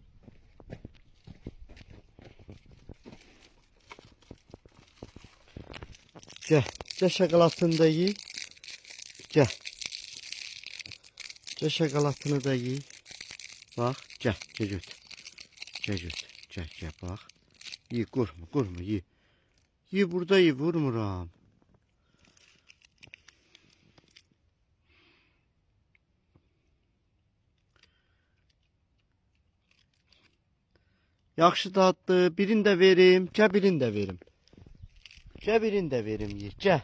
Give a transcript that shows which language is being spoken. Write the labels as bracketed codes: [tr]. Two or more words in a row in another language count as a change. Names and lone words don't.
[az] Gəl, gəl şokoladını da ye. Gəl. Gəl şokoladını da ye. Bax, gəl, gəl götür. Gəl götür, gəl, bax. Ye, qorxma, ye. Ye, burada ye, vurmuram. Yaxşı dadlı, birini də verim, gəl birini də verim. Gəl birini də verim, ye, gəl.